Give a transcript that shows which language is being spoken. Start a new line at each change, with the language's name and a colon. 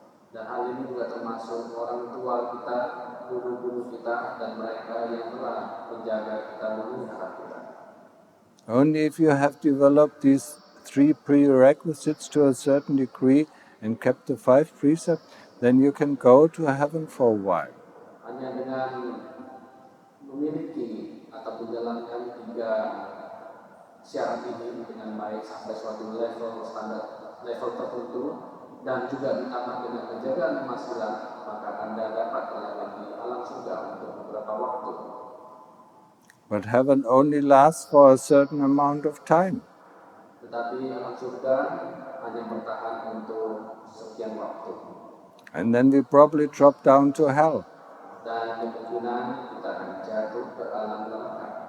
Indonesian: Dan hal ini juga termasuk orang tua kita, guru-guru kita, dan mereka yang telah menjaga kita, memelihara kita.
English: Only if you have developed these 3 prerequisites to a certain degree and kept the 5 precepts, then you can go to heaven for a while.
Indonesian: Hanya dengan memiliki atau menjalankan 3 syarat ini dengan baik sampai suatu level standar, level tertentu, dan juga ditambah dengan menjaga 5 sila, maka Anda dapat terlahir di alam surga untuk beberapa waktu.
English: But heaven only lasts for a certain amount of time.
Indonesian: Tetapi alam surga hanya bertahan untuk sekian waktu.
English: And then we probably drop down to hell.
Indonesian: Dan kemungkinan kita akan jatuh ke alam neraka.